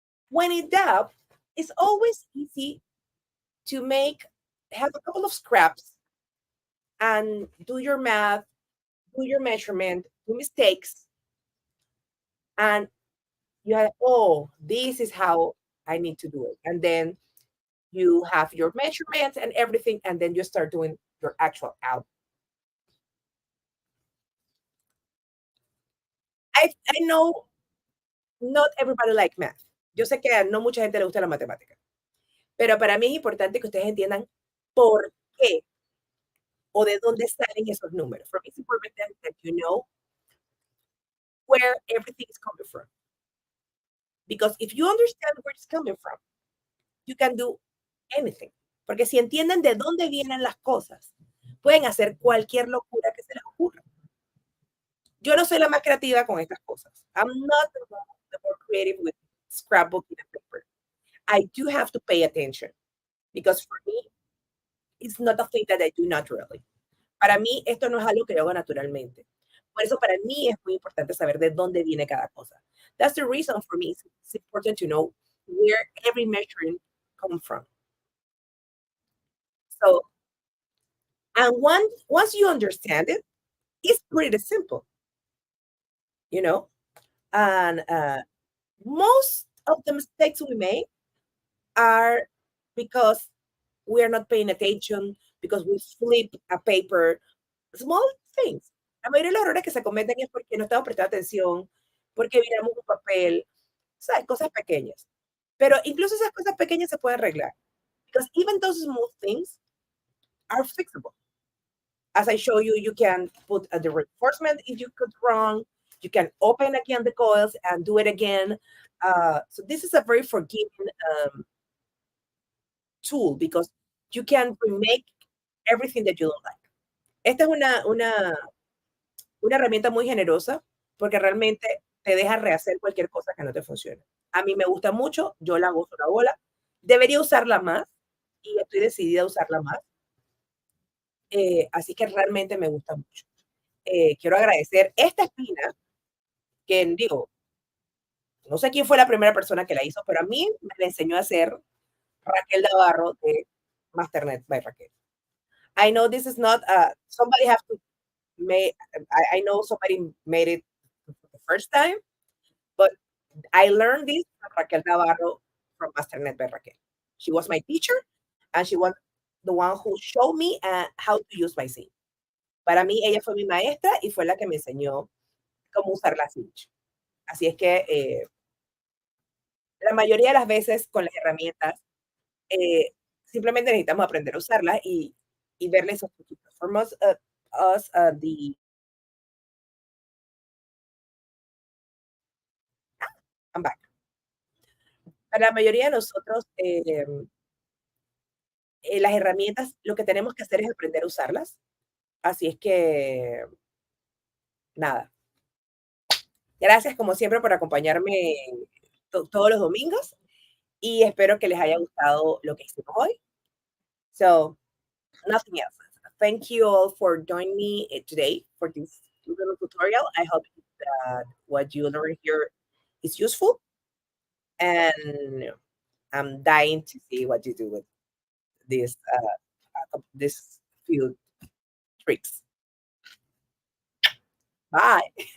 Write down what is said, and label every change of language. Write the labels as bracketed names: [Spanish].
[English] When in doubt, it's always easy to make have a couple of scraps and do your math, do your measurement, do mistakes, and you have, oh, this is how I need to do it. And then you have your measurements and everything, and then you start doing your actual out. I know not everybody like math. [Spanish] Yo sé que no mucha gente le gusta la matemática, pero para mí es importante que ustedes entiendan por qué o de dónde salen esos números. [English] For me, it's important that you know where everything is coming from. Because if you understand where it's coming from, you can do anything. [Spanish] Porque si entienden de dónde vienen las cosas, pueden hacer cualquier locura que se les ocurra. Yo no soy la más creativa con estas cosas. [English] I'm not the more creative with scrapbooking and paper. I do have to pay attention because for me, it's not a thing that I do naturally. [Spanish] Para mí, esto no es algo que yo hago naturalmente. Por eso, para mí es muy importante saber de dónde viene cada cosa. [English] That's the reason for me it's important to know where every measuring comes from. So, and once you understand it, it's pretty simple, you know. And most of the mistakes we make are because we are not paying attention, because we flip a paper, small things. [Spanish] La mayoría de los errores que se cometen es porque no estamos prestando atención, porque miramos un papel, ¿sabes? Cosas pequeñas. Pero incluso esas cosas pequeñas se pueden arreglar. [English] Because even those small things are fixable. As I show you, you can put the reinforcement if you got wrong. You can open again the coils and do it again. So this is a very forgiving tool because you can remake everything that you don't like. [Spanish] Esta es una herramienta muy generosa porque realmente te deja rehacer cualquier cosa que no te funcione. A mí me gusta mucho, yo la gozo la bola. Debería usarla más y estoy decidida a usarla más. Así que realmente me gusta mucho. Quiero agradecer esta espina que digo, no sé quién fue la primera persona que la hizo, pero a mí me la enseñó a hacer Raquel Navarro de Masternet by Raquel. [English] I know this is not somebody have to make. I know somebody made it the first time, but I learned this from Raquel Navarro from Masternet by Raquel. She was my teacher, and she was the one who showed me how to use my Cinch. [Spanish] Para mí, ella fue mi maestra y fue la que me enseñó cómo usar la Cinch. Así es que la mayoría de las veces con las herramientas, simplemente necesitamos aprender a usarlas y verle esos truquitos. [English] For most us, I'm back. [Spanish] Para la mayoría de nosotros, las herramientas, lo que tenemos que hacer es aprender a usarlas. Así es que, nada. Gracias como siempre por acompañarme todos los domingos y espero que les haya gustado lo que hicimos hoy. [English] So, nothing else. Thank you all for joining me today for this little tutorial. I hope that what you learned here is useful, and I'm dying to see what you do with this few tricks. Bye.